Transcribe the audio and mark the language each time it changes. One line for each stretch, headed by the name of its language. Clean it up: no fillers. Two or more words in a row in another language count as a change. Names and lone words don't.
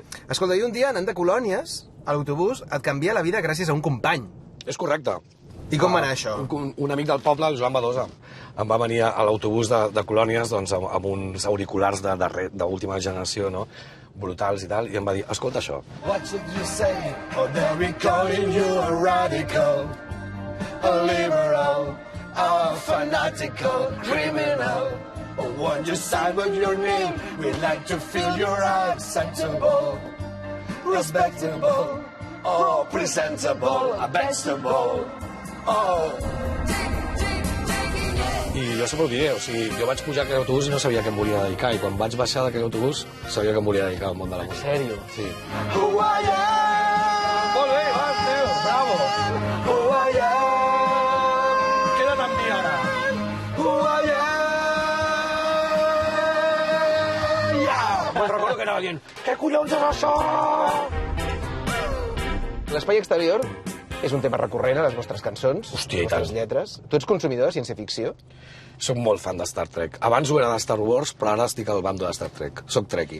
Catalan: Escolta, i un dia, anant de colònies, a l'autobús, et canvia la vida gràcies a un company. És correcte. I com va anar això? Un amic del poble, el Joan Badosa, em va venir a l'autobús de colònies doncs, amb uns auriculars d'última generació, no? Brutals i tal, i em va dir, escolta això.
English: What should you say? Oh, they're calling you a radical, a liberal, a fanatical, criminal. Oh, won't you side with your name? We'd like to feel you're acceptable, respectable, oh, presentable, a vegetable. Oh.
Catalan: I jo sempre ho diré, o sigui, jo vaig pujar a aquell autobús i no sabia què em volia dedicar, i quan vaig baixar d'aquell autobús sabia que em volia dedicar al món de la música. En sèrio? Sí.
English: Who I am.
Catalan: Molt bé, va, tio, bravo.
English: Who I am.
Catalan: Queda't amb mi ara.
English: Who I am. Yeah.
Catalan: Me'n recordo que anava dient, què collons és això? L'espai exterior és un tema recurrent a les vostres cançons, Hòstia, a les vostres lletres. Tu ets consumidor de ciència-ficció? Soc molt fan de Star Trek. Abans ho era de Star Wars, però ara estic al bando de Star Trek. Soc trekkie.